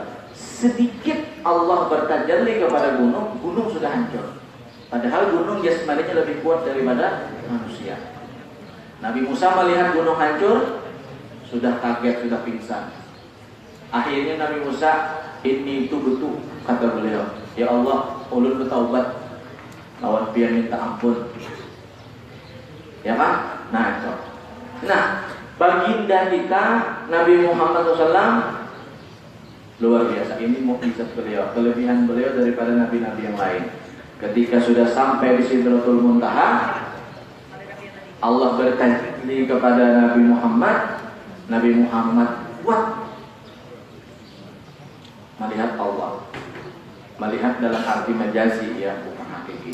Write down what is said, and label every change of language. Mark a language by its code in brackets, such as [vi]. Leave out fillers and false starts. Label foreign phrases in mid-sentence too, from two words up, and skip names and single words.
[id] Sedikit Allah bertajalli kepada gunung, gunung sudah hancur. Padahal gunung jasmaninya lebih kuat daripada manusia. Nabi Musa melihat gunung hancur, sudah kaget, sudah pingsan. Akhirnya Nabi Musa, ini itu betul, kata beliau, [ar] يا الله, [bjn] ulun bertaubat, lawan pian minta ampun. [id] ya kan? Nah, baginda kita Nabi Muhammad SAW luar biasa. Ini mukjizat beliau, kelebihan beliau daripada nabi-nabi yang lain. Ketika sudah sampai di Sidratul Muntaha, Allah berjanji kepada Nabi Muhammad kuat melihat Allah, melihat dalam arti majazi ya, bukan hakiki.